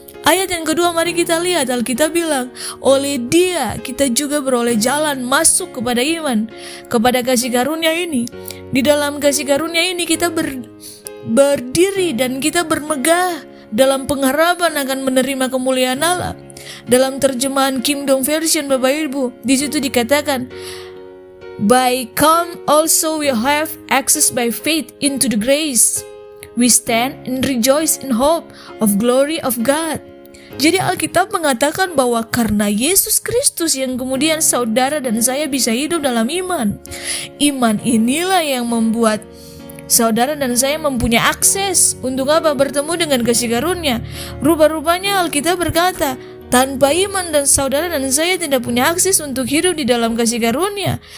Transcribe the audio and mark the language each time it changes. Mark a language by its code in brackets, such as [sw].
[id] Ayat yang kedua, mari kita lihat, Alkitab bilang, oleh Dia kita juga beroleh jalan masuk kepada iman, kepada kasih karunia ini. Di dalam kasih karunia ini kita berdiri dan kita bermegah dalam pengharapan akan menerima kemuliaan Allah. Dalam terjemahan Kingdom Version Bapak Ibu, di situ dikatakan, [en] by come also we have access by faith into the grace. We stand and rejoice in hope of glory of God. [id] Jadi Alkitab mengatakan bahwa karena Yesus Kristus yang kemudian saudara dan saya bisa hidup dalam iman. Iman inilah yang membuat saudara dan saya mempunyai akses untuk apa? Bertemu dengan kasih karunia. Rupa-rupanya Alkitab berkata, tanpa iman dan saudara dan saya tidak punya akses untuk hidup di dalam kasih karunia.